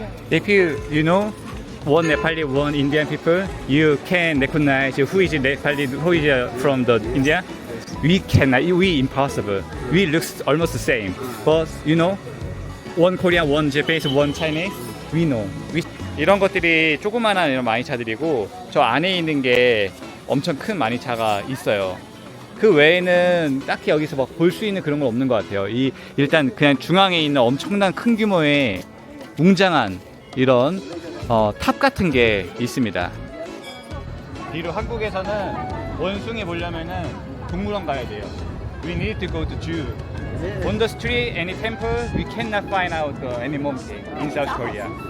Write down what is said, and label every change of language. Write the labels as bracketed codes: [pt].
[en] If you know one Nepali, one Indian people, you can recognize who is Nepali, who is from the India. We cannot, we impossible. We look almost the same, but you know, one Korean, one Japanese, one Chinese, we know. [ko] 이런 것들이 조그만한 이런 마니차들이고 저 안에 있는 게 엄청 큰 마니차가 있어요. 그 외에는 딱히 여기서 막 볼 수 있는 그런 건 없는 것 같아요. 일단 그냥 중앙에 있는 엄청난 큰 규모의 웅장한 이런 탑 같은 게 있습니다. 비록 한국에서는 원숭이 보려면은 동물원 가야 돼요. [en] We need to go to zoo. On the street, any temple, we cannot find out any monkey in South Korea.